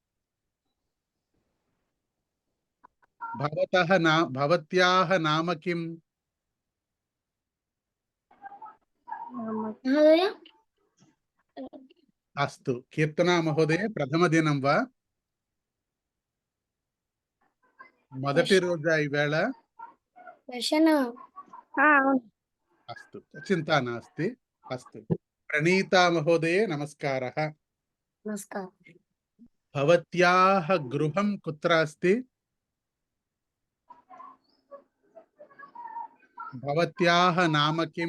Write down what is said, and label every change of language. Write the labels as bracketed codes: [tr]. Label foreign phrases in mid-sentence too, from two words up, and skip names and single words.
[sa] भवत्याः नाम किम्? महोदय. अस्तु, कीर्तना महोदये प्रथमदिनं वा? [te] మొదటి రోజా ఈవేళ? [sa] अस्तु, चिन्ता नास्ति. अस्तु, प्रणीता महोदये नमस्कारः. नमस्कारः. भवत्याः गृहं कुत्र अस्ति? भवत्याः नाम किम्?